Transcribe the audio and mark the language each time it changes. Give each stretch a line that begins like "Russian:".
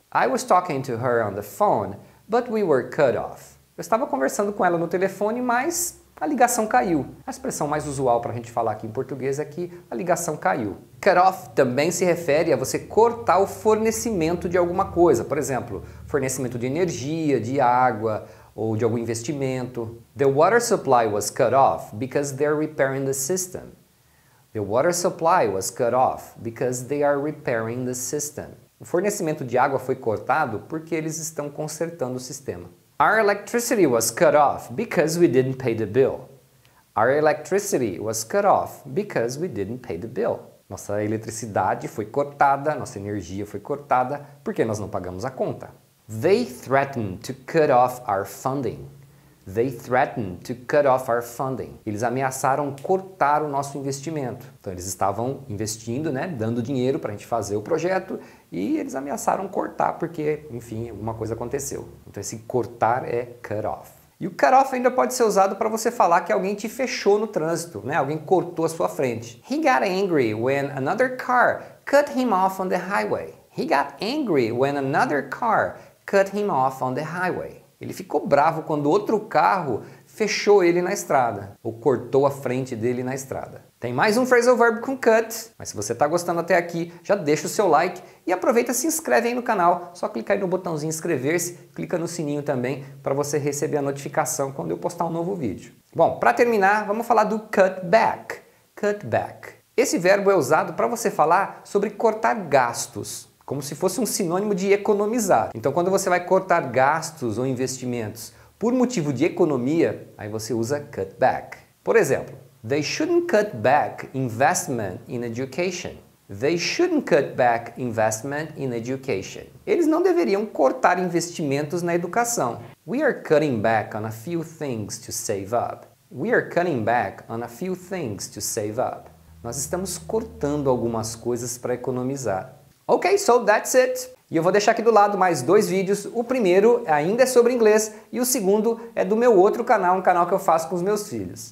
English: I was talking to her on the phone, but we were cut off.
Portuguese: Eu estava conversando com ela no telefone, mas a ligação caiu. A expressão mais usual para a gente falar aqui em português é que a ligação caiu. Cut off também se refere a você cortar o fornecimento de alguma coisa. Por exemplo, fornecimento de energia, de água ou de algum investimento.
English: The water supply was cut off because they're repairing the system. The water supply was cut off because they are repairing the system.
Portuguese: O fornecimento de água foi cortado porque eles estão consertando o sistema.
English: Our electricity was cut off because we didn't pay the bill. Our electricity was cut off because we didn't pay the bill.
Portuguese: Nossa eletricidade foi cortada, nossa energia foi cortada porque nós não pagamos a conta.
English: They threatened to cut off our funding. They threatened to cut off our funding.
Portuguese: Eles ameaçaram cortar o nosso investimento. Então eles estavam investindo, né, dando dinheiro para a gente fazer o projeto e eles ameaçaram cortar porque, enfim, alguma coisa aconteceu. Então esse cortar é cut off. E o cut off ainda pode ser usado para você falar que alguém te fechou no trânsito, né? Alguém cortou a sua frente.
English: He got angry when another car cut him off on the highway. He got angry when another car cut him off on the highway.
Portuguese: Ele ficou bravo quando outro carro fechou ele na estrada, ou cortou a frente dele na estrada. Tem mais um phrasal verb com cut, mas se você está gostando até aqui, já deixa o seu like e aproveita e se inscreve aí no canal. Só clicar aí no botãozinho inscrever-se, clica no sininho também para você receber a notificação quando eu postar um novo vídeo. Bom, para terminar, vamos falar do cut back. Cut back. Esse verbo é usado para você falar sobre cortar gastos, como se fosse um sinônimo de economizar. Então, quando você vai cortar gastos ou investimentos por motivo de economia, aí você usa cut back. Por exemplo,
English: they shouldn't cut back investment in education. They shouldn't cut back investment in education.
Portuguese: Eles não deveriam cortar investimentos na educação.
English: We are cutting back on a few things to save up. We are cutting back on a few things to save up.
Portuguese: Nós estamos cortando algumas coisas para economizar.
English: Ok, so that's it.
Portuguese: E eu vou deixar aqui do lado mais 2 vídeos. O primeiro ainda é sobre inglês e o segundo é do meu outro canal, um canal que eu faço com os meus filhos.